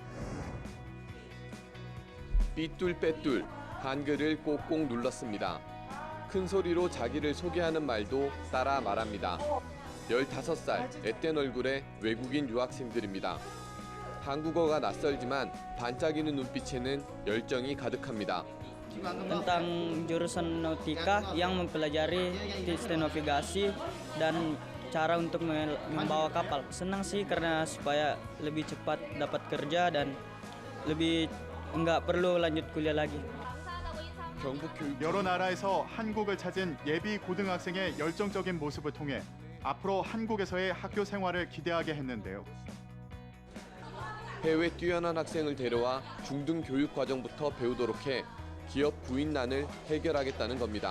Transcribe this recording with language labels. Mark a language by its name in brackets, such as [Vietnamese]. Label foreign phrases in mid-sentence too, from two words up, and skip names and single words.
[Korean] 삐뚤빼뚤 한글을 꼭꼭 눌렀습니다. 큰 소리로 자기를 소개하는 말도 따라 말합니다. 15살 앳된 얼굴의 외국인 유학생들입니다. 한국어가 낯설지만 반짝이는 눈빛에는 열정이 가득합니다. [Indonesian] Tentang jurusan nautika yang mempelajari sistem navigasi dan cara untuk membawa kapal. Senang sih karena supaya lebih cepat dapat kerja dan lebih enggak perlu lanjut kuliah lagi. [Korean] 여러 나라에서 한국을 찾은 예비 고등학생의 열정적인 모습을 통해 앞으로 한국에서의 학교 생활을 기대하게 했는데요. 해외 뛰어난 학생을 데려와 중등 교육 과정부터 배우도록 해 기업 구인난을 해결하겠다는 겁니다.